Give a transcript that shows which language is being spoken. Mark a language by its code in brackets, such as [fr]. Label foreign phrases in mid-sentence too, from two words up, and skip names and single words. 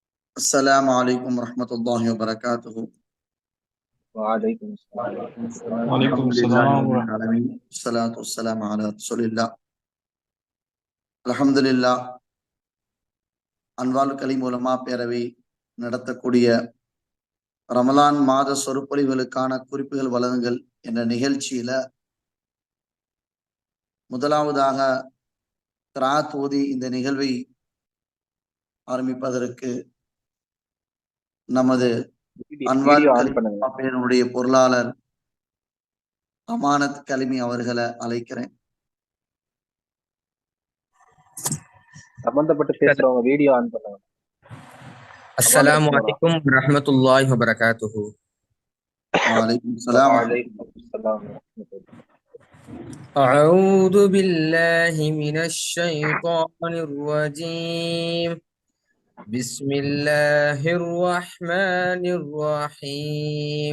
[ar] السلام عليكم ورحمة الله وبركاته. وعليكم السلام ورحمة الله. وعليكم الحمد لله السلام رب ورحمة العالمين والصلاة والسلام على رسول الله. அல்ஹம்துலில்லாஹ். [ta] அன்வால் கலீம் உலமா பேரவை நடத்தக்கூடிய ரமலான் மாத சொற்பொழிவுகளுக்கான குறிப்புகள் வழங்குங்கள் என்ற நிகழ்ச்சியில முதலாவதாக கிராத் ஓதி இந்த நிகழ்வை ஆரம்பிப்பதற்கு நமது அன்வால் [en] video on [ta] கலீம் பண்ணுங்க. உலமா பேரவையுடைய பொருளாளர் அமானத் கலிமி அவர்களை அழைக்கிறேன். சம்பந்தப்பட்டு பேசுறவங்க [en] video on [ta] பண்ணுங்க. [ar] السلام عليكم ورحمة الله وبركاته. وعليكم السلام ورحمة وعليكم السلام ورحمة الله. أعوذ بالله من الشيطان الرجيم. بسم الله الرحمن الرحيم.